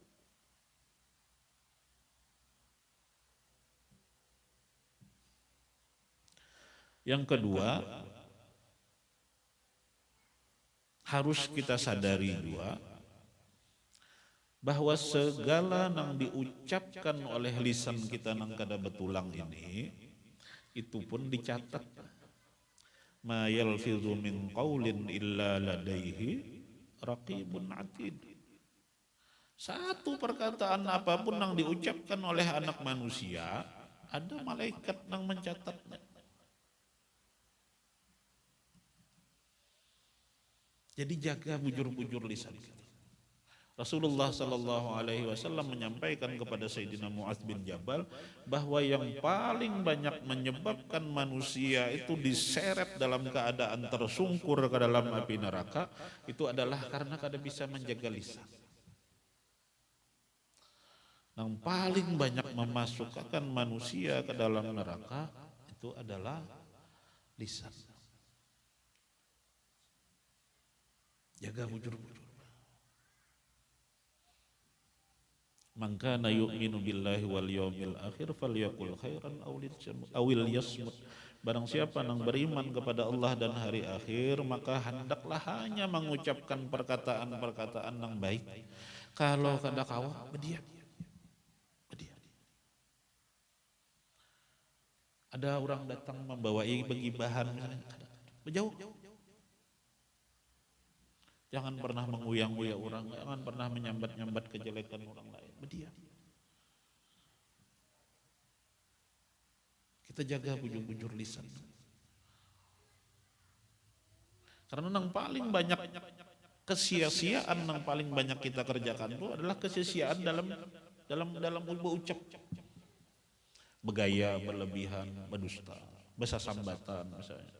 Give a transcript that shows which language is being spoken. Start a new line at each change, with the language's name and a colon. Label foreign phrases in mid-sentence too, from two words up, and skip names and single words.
Indonesian: Yang kedua, harus kita sadari juga bahwa segala yang diucapkan oleh lisan kita
Banjar: nang kada betulang
Indonesian: ini, itu pun dicatat.
Arabic: ما يلفظ من قول إلا لديه رقيب عتيد.
Indonesian: Satu perkataan apapun yang diucapkan oleh anak manusia, ada malaikat yang mencatatnya. Jadi jaga bujur-bujur lisan kita. Rasulullah
Arabic: صلى الله عليه وسلم
Indonesian: menyampaikan kepada Sayyidina Mu'adz bin Jabal bahwa yang paling banyak menyebabkan manusia itu diseret dalam keadaan tersungkur ke dalam api neraka itu adalah karena kada bisa menjaga lisan. Yang paling banyak memasukkan manusia ke dalam neraka itu adalah lisan. Jaga bujur-bujur.
Arabic: من كان يؤمن بالله واليوم الآخر فليقل خيرا أو ليصمت.
Indonesian: Barang siapa yang beriman kepada Allah dan hari akhir, maka hendaklah hanya mengucapkan perkataan-perkataan yang baik. Kalau
Banjar: kada kawa,
Indonesian: berdiam. Ada orang datang membawa bahan, berjauh. Jangan pernah menguyang-uyang orang, jangan pernah menyambat-nyambat kejelekan orang lain. Berdiam. Kita jaga bujur-bujur lisan. Karena yang paling banyak kesia-siaan yang paling banyak kita kerjakan itu adalah kesia-siaan dalam berucap. Bergaya, berlebihan, berdusta, bersambatan misalnya.